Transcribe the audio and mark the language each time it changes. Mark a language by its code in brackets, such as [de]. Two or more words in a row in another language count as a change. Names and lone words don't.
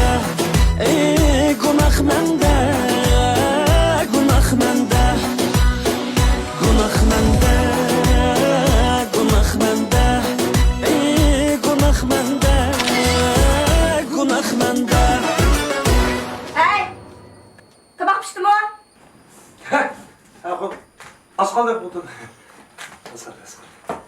[uz] Ey gunoh menda, gunoh menda. Gunoh menda, gunoh menda. Ey gunoh menda, gunoh menda. [tr] Hey! Tabak pişti mi o? Az kaldı burada. Asar.